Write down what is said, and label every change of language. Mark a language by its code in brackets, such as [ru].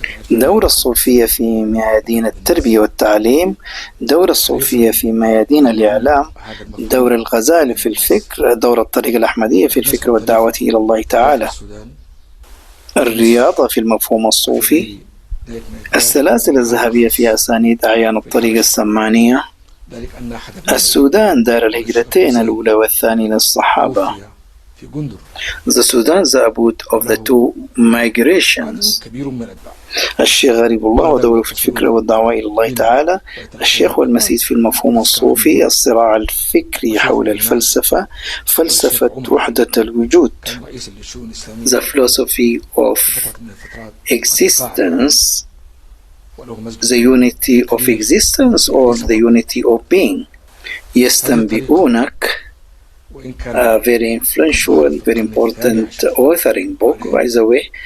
[ar] دور الصوفية في ميادين التربية والتعليم، دور الصوفية في ميادين الإعلام، دور الغزالي في الفكر، دور الطريقة الأحمدية في الفكر والدعوة إلى الله تعالى، الرياضة في المفهوم الصوفي، السلاسل الذهبية في أسانيد أعيان الطريقة السمانية، السودان دار الهجرتين الأولى والثانية للصحابة. [en] The Sudan, the abode of the two migrations. [ar] الشيخ غريب الله ودوره في الفكر والدعوة إلى الله تعالى، الشيخ والمسيد في المفهوم الصوفي، الصراع الفكري حول الفلسفة، فلسفة وحدة الوجود. [en] The philosophy of existence, the unity of existence or the unity of being. يستنبئونك, a very influential, very important authoring book, by the way.